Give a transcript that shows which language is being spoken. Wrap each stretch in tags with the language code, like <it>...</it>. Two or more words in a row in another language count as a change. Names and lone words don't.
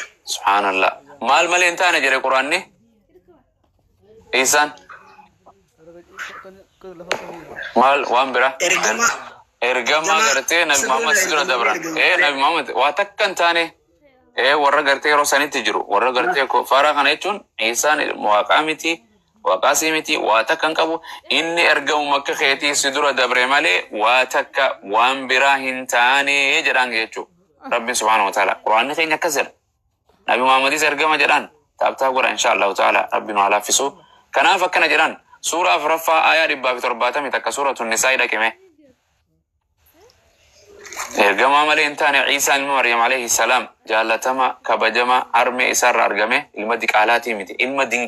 <om>Subhanallah maal malee intaane jedhe quraanni Isaan maal waan bira ergama gartee Nabi Muhammad sidura dabran Nabi Muhammad waa takka intaane warra gartee yeroo sanitti jiru warra gartee faaraa kana jechuun Isaan waaqaa miti waaqaasii miti waa takka hin qabu inni ergamu makka keetii sidura dabre malee waa takka waan biraa hin taane jedhaan jechuudha. Rabbi</om> <ar>سبحانه وتعالى</ar> <om>quraanni keenya akkas jedha Nabi Muhammadis ergama jedhaan taabtaa godha</om> <ar>إن شاء الله تعالى</ar> <om>Rabbi nu halaafisu kanaaf akkana jedhaan suuraa afuraffaa aayaa 170 takka</om> <ar>سورة النساء</ar> <om>dhaqime ergama malee hin taane Ciisaa ilma Maryam</om> <ar>عليه السلام</ar> <om>jaalatama kabajama harmee isaarra argame ilma diqaalaatii miti ilma</om>